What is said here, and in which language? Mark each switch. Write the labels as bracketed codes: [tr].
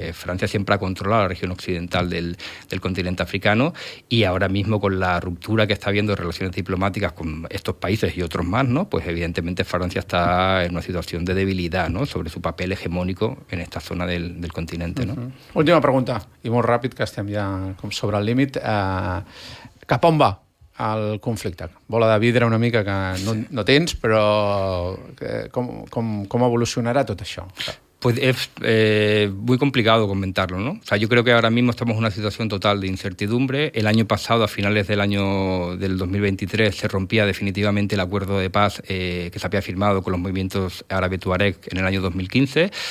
[es] Francia siempre ha controlado la región occidental del continente africano, y ahora mismo, con la ruptura que está habiendo de relaciones diplomáticas con estos países y otros más, ¿no?, pues evidentemente Francia está en una situación de debilidad, ¿no?, sobre su papel hegemónico en esta zona del continente, ¿no? [ca] Última pregunta, i molt ràpid, que estem ja com sobre el límit. Cap on va el conflicte? Bola de vidre una mica que no tens, però com evolucionarà tot això? [es] Pues es muy complicado comentarlo, ¿no? O sea, yo creo que ahora mismo estamos en una situación total de incertidumbre. El año pasado, a finales del 2023, se rompía definitivamente el acuerdo de paz que se había firmado con los movimientos árabe-tuareg en el año 2015.